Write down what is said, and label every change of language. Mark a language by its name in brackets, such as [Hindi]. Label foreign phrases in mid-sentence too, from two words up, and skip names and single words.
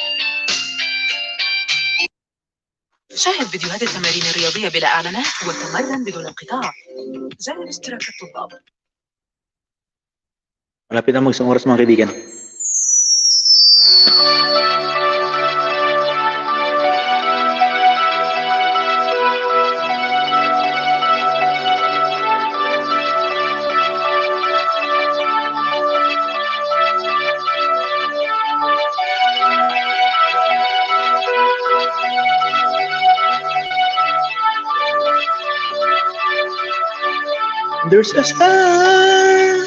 [Arabic] شاهد فيديوهات التمارين الرياضية بلا إعلانات وتمرن بدون انقطاع. زر اشتراك الطلاب. [Filipino] Malapit na mag-isang oras mga kaibigan. [English] There's a star